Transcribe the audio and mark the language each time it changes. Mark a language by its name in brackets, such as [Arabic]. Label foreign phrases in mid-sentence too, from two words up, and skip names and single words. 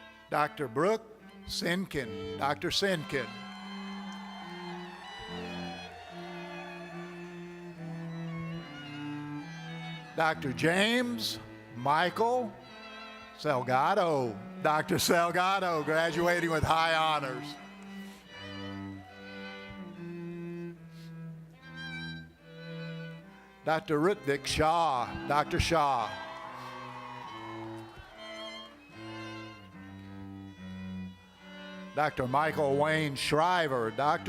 [English] Dr. Brooke Sinkin, Dr. Sinkin. Dr. James Michael Salgado, Dr. Salgado, graduating with high honors. Dr. Rutvik Shah, Dr. Shah. Dr. Michael Wayne Shriver, Dr.